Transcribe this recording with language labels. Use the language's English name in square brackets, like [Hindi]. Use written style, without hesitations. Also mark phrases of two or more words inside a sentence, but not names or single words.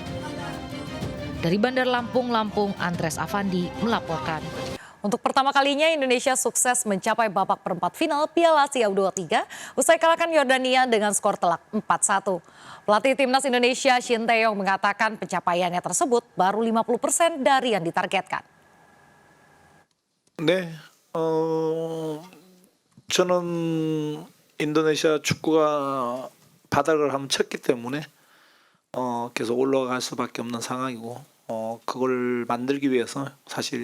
[Indonesian] Dari Bandar Lampung, Andres Afandi melaporkan. Untuk pertama kalinya Indonesia sukses mencapai babak perempat final Piala Asia U23 usai kalahkan Yordania dengan skor telak 4-1. Pelatih Timnas Indonesia Shin Tae-yong mengatakan pencapaiannya tersebut baru 50% dari yang ditargetkan. [Korean] 네, 저는 인도네시아 축구가 바닥을 한번 쳤기 때문에 계속 올라갈 수밖에 없는 상황이고 그걸 만들기 위해서 사실